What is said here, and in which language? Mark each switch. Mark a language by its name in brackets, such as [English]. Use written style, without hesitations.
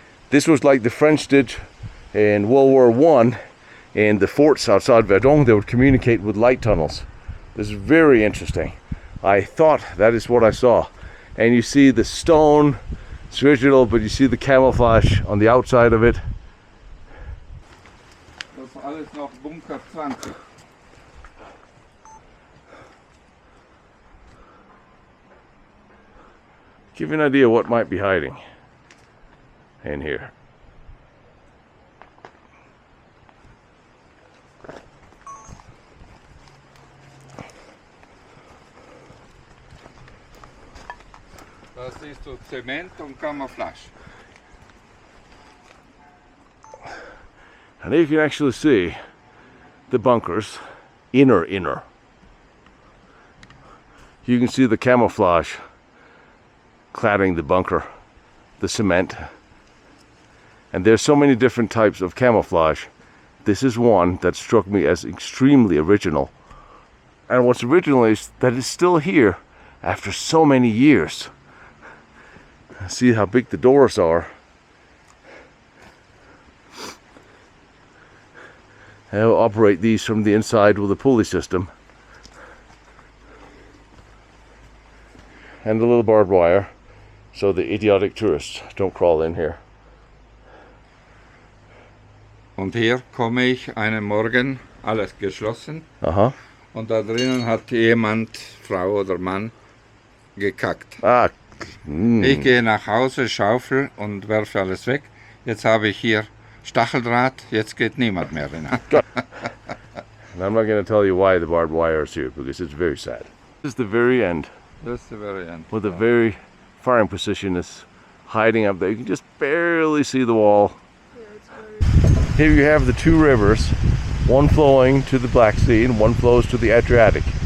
[English] This was like the French did in World War I, and the forts outside Verdun, they would communicate with light tunnels. This is very interesting. I thought that is what I saw. And you see the stone, it's original, but you see the camouflage on the outside of it. [German] Das ist alles noch Bunker 20. [English] Give you an idea what might be hiding in here. [German] Das ist so Zement und Camouflage. [English] And there you can actually see the bunkers, inner. You can see the camouflage cladding the bunker, the cement. And there's so many different types of camouflage. This is one that struck me as extremely original. And what's original is that it's still here after so many years. See how big the doors are. They'll operate these from the inside with a pulley system. And a little barbed wire, so the idiotic tourists don't crawl in here. [German] Und hier komme ich einen Morgen, alles geschlossen. Uh-huh. Und da drinnen hat jemand, Frau oder Mann, gekackt. Ah. Ich gehe nach Hause, schaufel und werfe alles weg. Jetzt habe ich hier Stacheldraht, jetzt geht niemand mehr rein. [English] And I'm not going to tell you why the barbed wire is here, because it's very sad. This is the very end, That's the very end. where the very firing position is hiding up there. You can just barely see the wall. Here you have the two rivers, one flowing to the Black Sea and one flows to the Adriatic.